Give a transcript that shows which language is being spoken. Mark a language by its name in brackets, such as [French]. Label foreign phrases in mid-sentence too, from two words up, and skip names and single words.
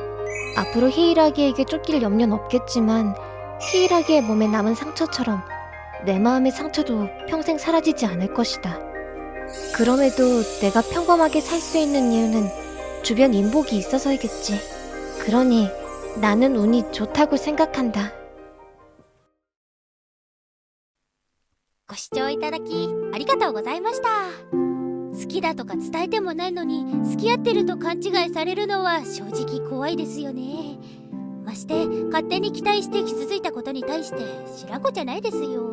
[Korean] 앞으로 히이라기에게 쫓길 염려는 없겠지만 히이라기의 몸에 남은 상처처럼 내 마음의 상처도 평생 사라지지 않을 것이다. 그럼에도 내가 평범하게 살 수 있는 이유는 주변 인복이 있어서이겠지. 그러니 나는 운이 좋다고 생각한다. [Japanese] ご視聴いただきありがとうございました。好きだとか伝えてもないのに付き合ってると勘違いされるのは正直怖いですよね。まして勝手に期待して傷ついたことに対して知らんこじゃないですよ。